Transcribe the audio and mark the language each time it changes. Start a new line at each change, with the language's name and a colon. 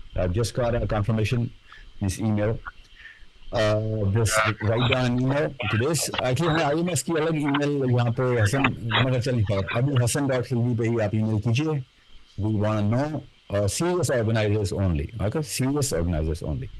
English: I've just got a confirmation this email. Just write down an email to this.
Urdu: Actually ہمیں I am S کی الگ ای میل یہاں پہ حسن مگر چل نہیں پاتا. ابھی hasan.khilji پہ ہی آپ ای میل کیجیے.
English: We want to know serious organizers only. Okay, serious organizers only.